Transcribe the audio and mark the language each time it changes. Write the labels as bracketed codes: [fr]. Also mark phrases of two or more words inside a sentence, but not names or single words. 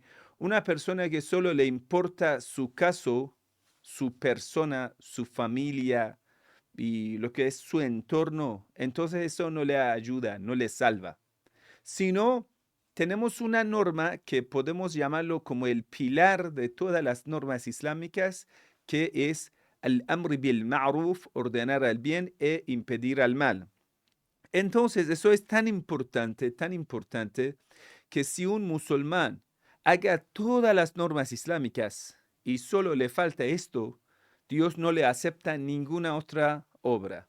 [es] Una persona que solo le importa su caso, su persona, su familia y lo que es su entorno, entonces eso no le ayuda, no le salva. Sino, tenemos una norma que podemos llamarlo como el pilar de todas las normas islámicas, que es [ar] الأمر بالمعروف, [es] ordenar al bien e impedir al mal. Entonces, eso es tan importante, que si un musulmán haga todas las normas islámicas y solo le falta esto, Dios no le acepta ninguna otra obra.